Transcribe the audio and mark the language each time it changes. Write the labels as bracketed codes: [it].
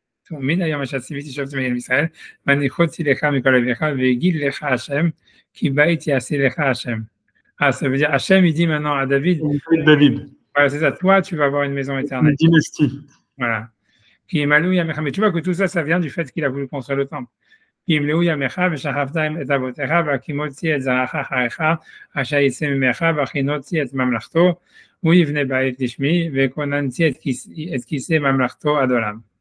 [he] מן היום אשר ציוויתי שופטים בני ישראל, והניחותי לך מכל אביך, והגיד לך השם, כי בית יעשה לך השם. [fr] Ça veut dire, Hachem, il dit maintenant à David, voilà, c'est ça, toi, tu vas avoir une maison éternelle. Une dynastie. Voilà. Mais tu vois que tout ça, ça vient du fait qu'il a voulu construire le temple. [he] כי ימלאו ימיך ושכבת את אבותיך והקימותי את זרעך אחריך אשר יצא ממך והכינותי את ממלכתו הוא יבנה בית לשמי וכוננתי את כיסא ממלכתו עד עולם.